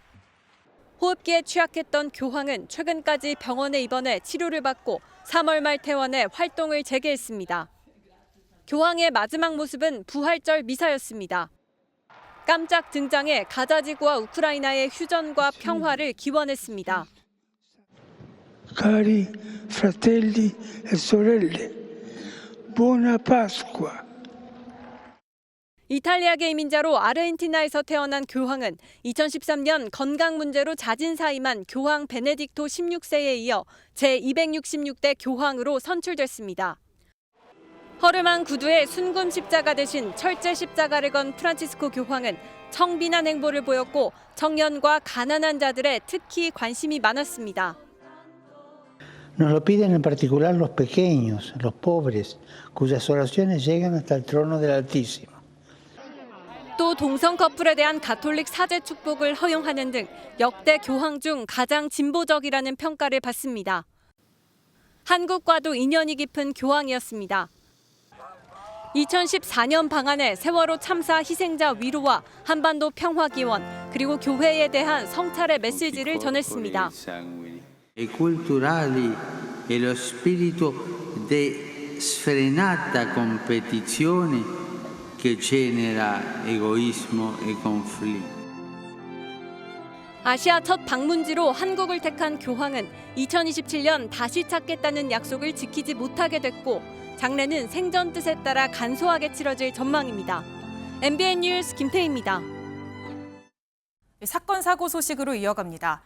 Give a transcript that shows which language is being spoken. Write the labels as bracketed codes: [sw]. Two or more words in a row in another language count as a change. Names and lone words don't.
[ko] 호흡기에 취약했던 교황은 최근까지 병원에 입원해 치료를 받고 3월 말 퇴원해 활동을 재개했습니다. 교황의 마지막 모습은 부활절 미사였습니다. 깜짝 등장해 가자 지구와 우크라이나의 휴전과 평화를 기원했습니다. [it] Cari fratelli e sorelle, buona Pasqua. [ko] 이탈리아계 이민자로 아르헨티나에서 태어난 교황은 2013년 건강 문제로 자진사임한 교황 베네딕토 16세에 이어 제266대 교황으로 선출됐습니다. 허름한 구두에 순금 십자가 대신 철제 십자가를 건 프란치스코 교황은 청빈한 행보를 보였고 청년과 가난한 자들에 특히 관심이 많았습니다. [es] Nos lo piden en particular los pequeños, los pobres, cuyas oraciones llegan hasta el trono del Altísimo. [ko] 또 동성 커플에 대한 가톨릭 사제 축복을 허용하는 등 역대 교황 중 가장 진보적이라는 평가를 받습니다. 한국과도 인연이 깊은 교황이었습니다. 2014년 방한해 세월호 참사 희생자 위로와 한반도 평화 기원 그리고 교회에 대한 성찰의 메시지를 전했습니다. [it] E culturali e lo spirito di sfrenata competizione che genera egoismo e conflitto. [ko] 아시아 첫 방문지로 한국을 택한 교황은 2027년 다시 찾겠다는 약속을 지키지 못하게 됐고 장례는 생전 뜻에 따라 간소하게 치러질 전망입니다. MBN 뉴스 김태희입니다. 사건 사고 소식으로 이어갑니다.